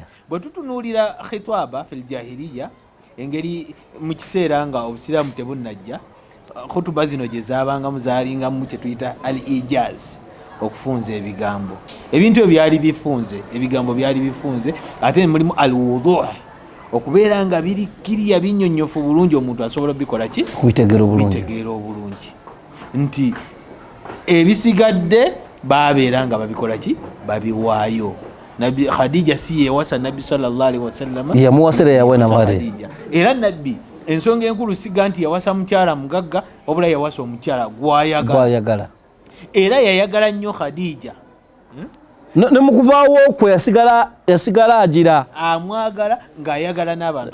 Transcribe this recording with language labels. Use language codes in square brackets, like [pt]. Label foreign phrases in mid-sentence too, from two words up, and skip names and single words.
[lg] bwe tutunuulira [ar] خطابة في الجاهلية [lg] engeri mu kiseera nga obusiraamu tebunnajja khutuba zino gye zaabangamu zaalingamu kye tuyita [ar] الإيجاز [lg] okufunza ebigambo ebintu ebyo byali bifunze ebigambo byali bifunze ate mulimu [ar] الوضوح [lg] okubeera nga biri kiriya binnyonnyofu bulungi omuntu asobola bikola ki kubitegeera obulungi nti ebisigadde baabeera nga babikola ki babiwaayo nabbi Khadija si yewasa nabbi [ar] صلى الله عليه وسلم [lg] yamuwasira yawe na mahare era nabbi ensonga enkulu siga nti yawasa mukyala mugagga wabula yawasa omukyala gwayagala era yayagala nnyo Khadija ne mukuvaawo kwe yasigala agira amwagala ng'ayagala n'abantu